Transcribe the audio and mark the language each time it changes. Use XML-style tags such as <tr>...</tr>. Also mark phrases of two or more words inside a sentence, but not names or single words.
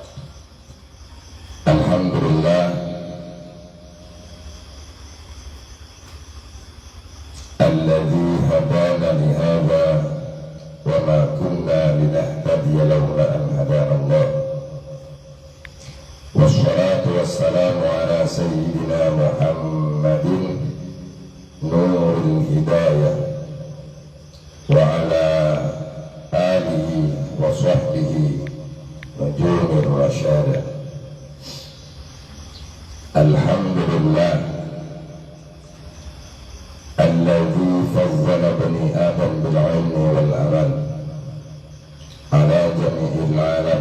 <ar>الحمد لله الذي هدانا لهذا وما كنا لنهتدي لولا أن هدانا الله. والصلاة والسلام على سيدنا محمد نور الهداية وعلى آله وصحبه نجوم الرشادة. الحمد لله الذي فضل بني آدم بالعلم والعمل على جميع العالم.</ar>